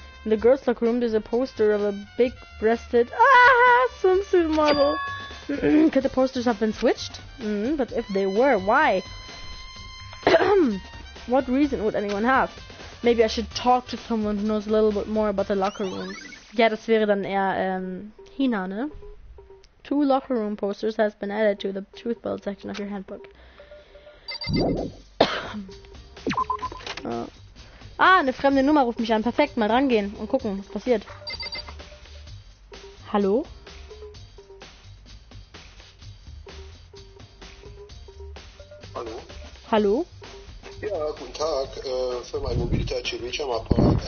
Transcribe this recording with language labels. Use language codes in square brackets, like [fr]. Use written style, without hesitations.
[en] In the girls' locker room, there's a poster of a big-breasted swimsuit model. Could the posters have been switched? But if they were, why? What reason would anyone have? Maybe I should talk to someone who knows a little bit more about the locker rooms. [de] Ja, das wäre dann eher Hina, ne? [en] 2 locker room posters has been added to the truth belt section of your handbook. [de] Eine fremde Nummer ruft mich an. Perfekt, mal rangehen und gucken, was passiert. Hallo? Hallo? Hallo? Ja, guten Tag. Für mein Mobiltouch am Apparat.